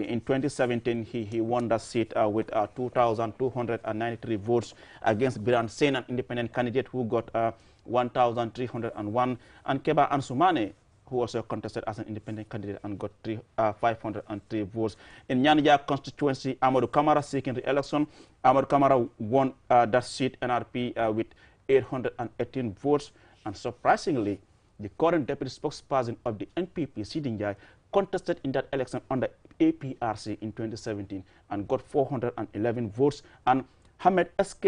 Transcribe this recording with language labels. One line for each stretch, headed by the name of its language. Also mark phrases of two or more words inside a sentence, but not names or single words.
English: In 2017, he won the seat with 2,293 votes against Biran Sen, an independent candidate who got 1,301, and Keba Ansumane, who also contested as an independent candidate and got 503 votes. In Nyanaja constituency, Amadou Kamara seeking re-election. Amadou Kamara won that seat, NRP, with 818 votes. And surprisingly, the current deputy spokesperson of the NPP, Sidinjai, contested in that election under APRC in 2017 and got 411 votes. And Hamed S.K.